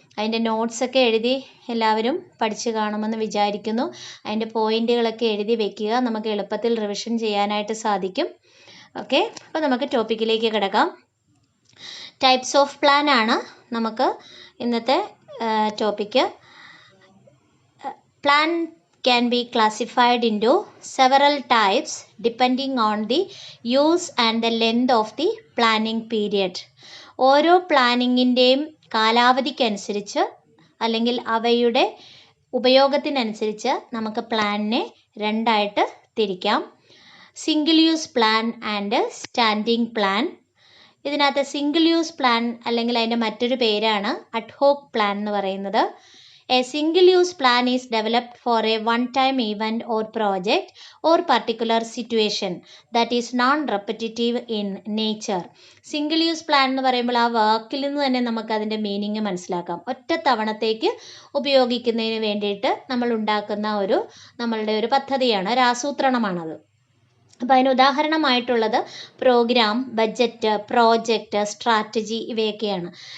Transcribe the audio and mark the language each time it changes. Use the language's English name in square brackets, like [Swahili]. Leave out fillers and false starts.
[Malayalam] അതിൻ്റെ നോട്ട്സൊക്കെ എഴുതി എല്ലാവരും പഠിച്ചു കാണുമെന്ന് വിചാരിക്കുന്നു. അതിൻ്റെ പോയിൻറ്റുകളൊക്കെ എഴുതി വെക്കുക, നമുക്ക് എളുപ്പത്തിൽ റിവിഷൻ ചെയ്യാനായിട്ട് സാധിക്കും. ഓക്കെ, അപ്പോൾ നമുക്ക് ടോപ്പിക്കിലേക്ക് കിടക്കാം. ടൈപ്സ് ഓഫ് പ്ലാൻ ആണ് നമുക്ക് ഇന്നത്തെ topic. [English] Plan can be classified into several types depending on the use and the length of the planning period. [Malayalam] ഓരോ പ്ലാനിങ്ങിൻ്റെയും കാലാവധിക്കനുസരിച്ച് അല്ലെങ്കിൽ അവയുടെ ഉപയോഗത്തിനനുസരിച്ച് നമുക്ക് പ്ലാനിനെ രണ്ടായിട്ട് തിരിക്കാം. Single use plan and standing plan. ഇതിനകത്ത് സിംഗിൾ യൂസ് പ്ലാൻ അല്ലെങ്കിൽ അതിൻ്റെ മറ്റൊരു പേരാണ് അഡ്ഹോക്ക് പ്ലാൻ എന്ന് പറയുന്നത്. [English] A single use plan is developed for a one-time event or project or particular situation that is non-repetitive in nature. [Malayalam] Single use plan എന്ന് പറയുമ്പോൾ ആ വാക്കിൽ നിന്ന് തന്നെ നമുക്ക് അതിൻ്റെ മീനിങ് മനസ്സിലാക്കാം. ഒറ്റ തവണത്തേക്ക് ഉപയോഗിക്കുന്നതിന് വേണ്ടിയിട്ട് നമ്മൾ ഉണ്ടാക്കുന്ന നമ്മളുടെ ഒരു പദ്ധതിയാണ്, ഒരു ആസൂത്രണമാണത്. അപ്പോൾ അതിന് ഉദാഹരണമായിട്ടുള്ളത് പ്രോഗ്രാം, ബഡ്ജറ്റ്, പ്രോജക്റ്റ്, സ്ട്രാറ്റജി ഇവയൊക്കെയാണ്.